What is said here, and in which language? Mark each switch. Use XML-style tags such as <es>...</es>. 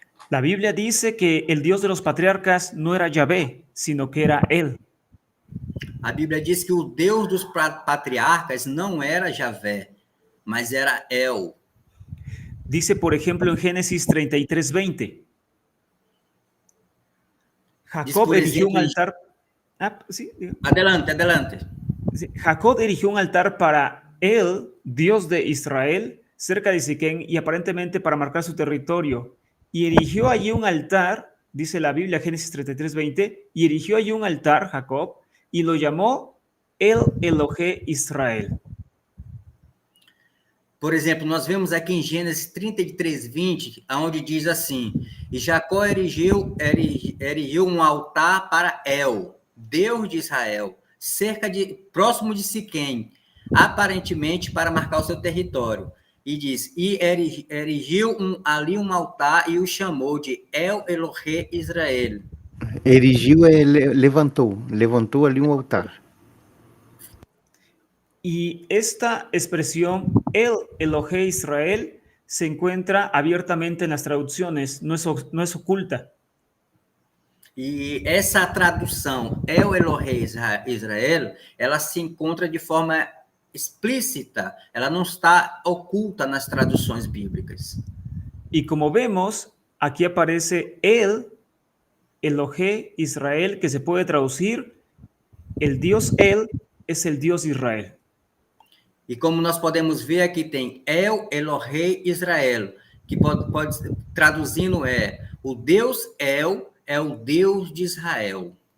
<es>La Biblia dice que el Dios de los patriarcas no era Yahvé, sino que era Él.</es> <pt>A Bíblia diz que o Deus dos patriarcas não era Javé, mas era El.</pt> <es>Dice, por ejemplo, en Génesis 33:20. Jacob erigió un altar. Sí. Adelante. Jacob erigió un altar para él, Dios de Israel, cerca de Siquén y aparentemente para marcar su territorio. Y erigió allí un altar, dice la Biblia, Génesis 33:20, y erigió allí un altar, Jacob, y lo llamó El Elohé Israel.</es> <pt>Por exemplo, nós vemos aqui em Gênesis 33:20, onde diz assim: e Jacó erigiu um altar para El, Deus de Israel, próximo de Siquém, aparentemente para marcar o seu território. E diz, e erigiu ali um altar e o chamou de El Elohé Israel. Erigiu levantou ali um altar.</pt> <es>Y esta expresión, El Elohé Israel, se encuentra abiertamente en las traducciones, no es oculta.</es> <pt>E essa tradução, El Elohé Israel, ela se encontra de forma explícita, ela não está oculta nas traduções bíblicas.</pt> <es>Y como vemos, aquí aparece El Elohé Israel, que se puede traducir, el Dios El es el Dios de Israel.</es> <pt>E como nós podemos ver, aqui tem El Elohé Israel, que pode traduzindo o Deus El é o Deus de Israel.</pt>